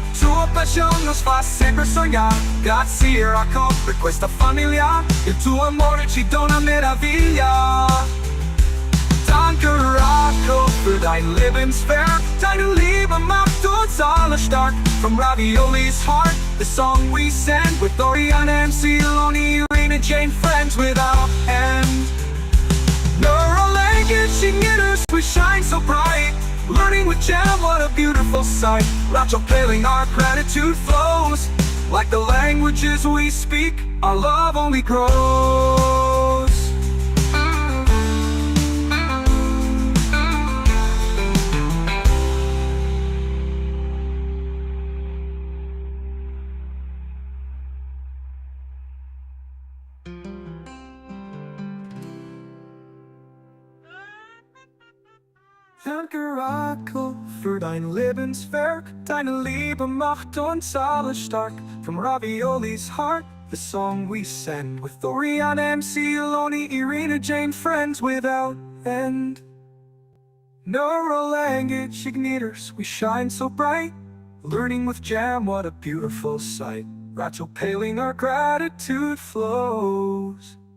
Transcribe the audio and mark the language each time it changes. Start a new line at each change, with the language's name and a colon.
Portuguese: Tua paixão nos faz sempre sonhar.
Italian: Grazie, Raco, per questa famiglia. Il tuo amore ci dona meraviglia.
German: Danke, Raco, für dein Lebenswerk. Deine Liebe macht uns alle stark.
English: From Ravioli's heart, the song we send with Oriana and Celoni, Irina, Jane, friends without end. Neurolanguage us, we shine so bright. Learning with Jam, what a beautiful sight. Racho Paling, our gratitude flows. Like the languages we speak, our love only grows.
German: Danke, Rachel, für dein Lebenswerk. Deine Liebe macht uns alle stark.
English: From Ravioli's heart, the song we send with Oriana, MC, Eloni, Irina, Jane, friends without end. Neurolanguage igniters, we shine so bright. Learning with Jam, what a beautiful sight. Rachel Paling, our gratitude flows.